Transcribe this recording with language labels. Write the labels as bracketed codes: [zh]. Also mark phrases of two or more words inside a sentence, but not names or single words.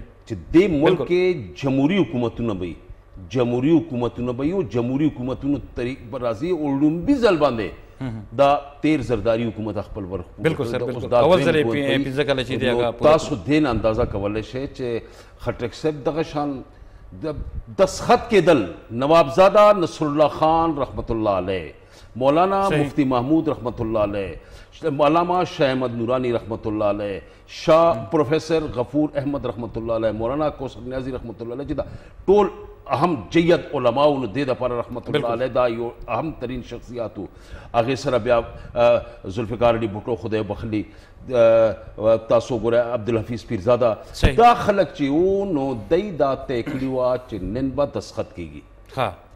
[ps] چې دې ملک کې جمهوري حکومتونه به جمهوري حکومتونه به او جمهوري حکومتونو طریق پر راځي او لومبي ځل باندې دا تیر زرداری حکومت خپل ور بالکل سر بالکل اول ځل 15 کاله چې دی هغه تاسو دین اندازه کولای شئ چې خټک صاحب دغه شان دستخط کېدل نوابزاده نصر الله خان [ar] رحمت الله علیه، [ps] مولانا مفتی محمود [ar] رحمت الله علیه، [ps] علامہ شاہ احمد نورانی [ar] رحمت اللہ علیہ، [ps] شاہ پروفیسر غفور احمد [ar] رحمت اللہ علیہ، [ps] مولانا کوثر نیازی [ar] رحمت اللہ علیہ، [ps] چې دا ټول اهم جید علماو نو دې دپاره [ar] رحمت الله علیه [ps] دا یو اهم ترین شخصیاتو. هغې سره بیا ذوالفقار علي بھټو خدای بخلي، تاسو ګوره عبدالحفیظ پیرزاده، دا خلک چې وو نو دی دا طے کړي وه چې نن به دستخط کېږي.